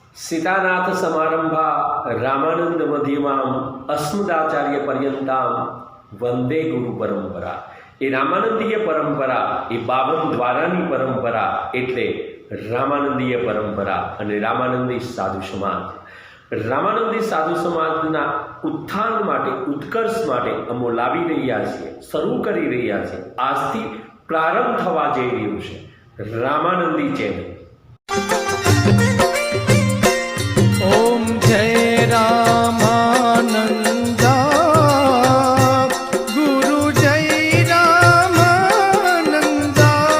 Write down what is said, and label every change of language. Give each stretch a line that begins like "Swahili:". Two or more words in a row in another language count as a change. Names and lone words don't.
Sanskrit: सीतानाथ समारंभा रामानंद मध्यमाम अस्मदाचार्य पर्यंताम वंदे गुरु परंपरा।
Gujarati: એ રામાનંદીય પરંપરા એ 52 દ્વારાની પરંપરા એટલે રામાનંદીય પરંપરા અને રામાનંદી સાધુ સમાજ। રામાનંદી સાધુ સમાજના ઉત્થાન માટે ઉત્કર્ષ માટે અમો લાવી રહ્યા છીએ, શરૂ કરી રહ્યા છે। આજથી પ્રારંભ થવા જઈ રહ્યો છે રામાનંદી ચેનલ।
Hindi: ओम जय रामानंदा गुरु जय रामानंदा।